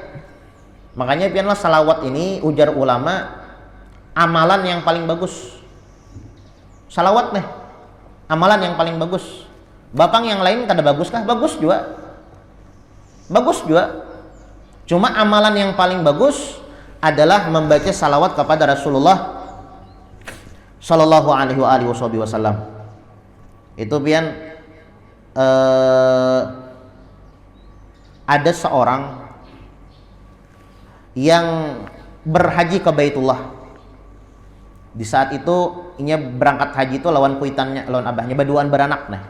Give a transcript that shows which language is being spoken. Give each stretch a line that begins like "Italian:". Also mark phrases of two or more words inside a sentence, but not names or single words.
Banjar: Makanya pianlah salawat ini ujar ulama amalan yang paling bagus. Salawat nih amalan yang paling bagus. Bapang yang lain kada bagus kah? Bagus juga. Bagus juga. Cuma amalan yang paling bagus adalah membaca salawat kepada Rasulullah
Arabic: صلى الله عليه وسلم.
Banjar: Itu pian ada seorang yang berhaji ke Baitullah. Di saat itu inya berangkat haji itu lawan kuitannya, lawan abahnya, baduan beranak nah.